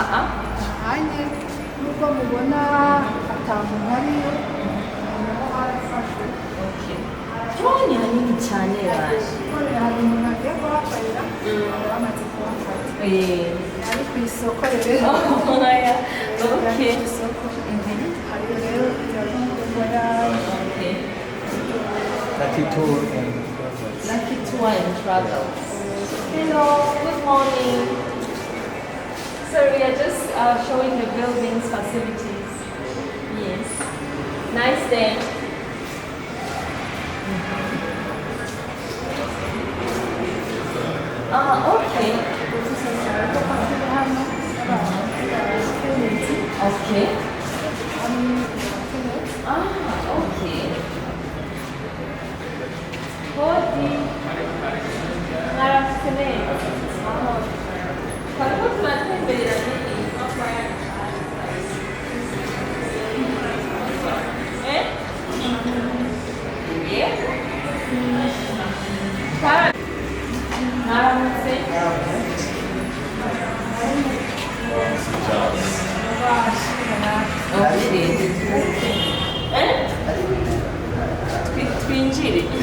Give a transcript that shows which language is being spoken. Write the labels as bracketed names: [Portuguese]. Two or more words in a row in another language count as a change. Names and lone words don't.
[Kinyarwanda] ahanye nubwo mubona atamuntu hariyo naho harafashwe ni hanini cyane baje hari umuntu agiye kuhakorera bamaze kuhafata ari ku isoko rero oya ari ku isoko hari rero [French] agence de voyage [English] Lucky Tour and Lucky Tour and Travel. Hello, good morning. So we are just showing the buildings, facilities. Yes. Nice day. Okay. Okay. Okay. [Swahili] Hodi. Marafune. Karibu tunatembelea nini? Yeah? [Kinyarwanda] Maramutse. Okay. Twinjire.